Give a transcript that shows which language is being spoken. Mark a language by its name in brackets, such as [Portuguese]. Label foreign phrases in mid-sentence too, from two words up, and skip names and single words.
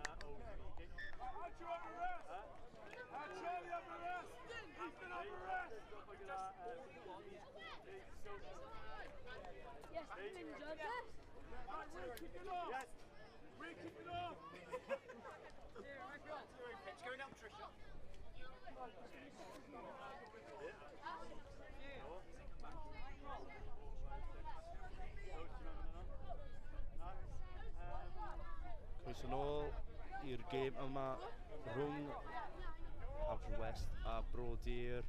[English] Yes, I'm injured. Yes. We're kicking off. It's going up, Trisha. [Welsh] Croeso nôl i'r gêm yma rhwng Haverfordwest a Brodyr.